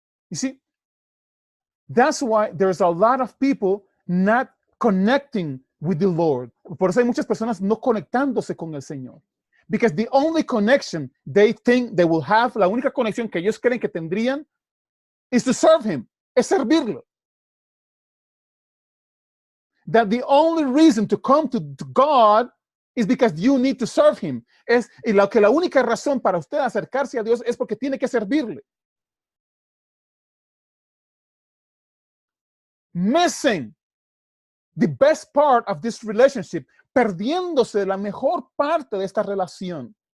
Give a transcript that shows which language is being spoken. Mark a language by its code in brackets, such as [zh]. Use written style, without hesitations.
[en] You see, that's why there's a lot of people not connecting with the Lord. [es] Por eso hay muchas personas no conectándose con el Señor. [en] Because the only connection they think they will have, [es] la única conexión que ellos creen que tendrían, [en] is to serve Him, [es] es servirlo. [en] That the only reason to come to God is because you need to serve Him. [es] Y la única razón para usted acercarse a Dios es porque tiene que servirle. [en] Missing the best part of this relationship, [es] perdiéndose la mejor parte de esta relación.